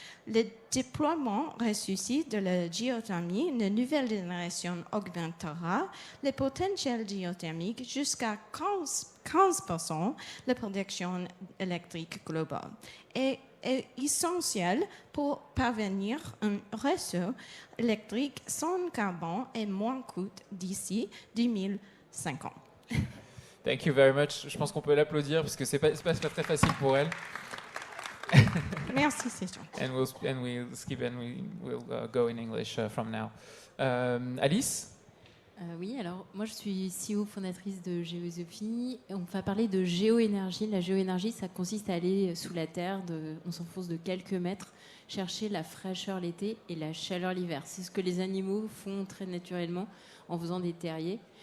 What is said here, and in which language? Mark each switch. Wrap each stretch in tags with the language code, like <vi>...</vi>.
<fr>Le déploiement ressuscité de la géothermie de nouvelle génération augmentera le potentiel géothermique jusqu'à 15% la production électrique globale et est essentiel pour parvenir à un réseau électrique sans carbone et moins coûteux d'ici 2050.</fr> <en>Thank you very much.</en> <fr>Je pense qu'on peut l'applaudir parce que c'est pas très facile pour elle. Merci, c'est tout.</fr> <en>And we'll skip and we'll go in English from now. Alice?</en> <fr>Oui, alors moi je suis CEO fondatrice de Géosophie. On va parler de géoénergie. La géoénergie, ça consiste à aller sous la terre, on s'enfonce de quelques mètres, chercher la fraîcheur l'été et la chaleur l'hiver. C'est ce que les animaux font très naturellement en faisant des terriers.</fr>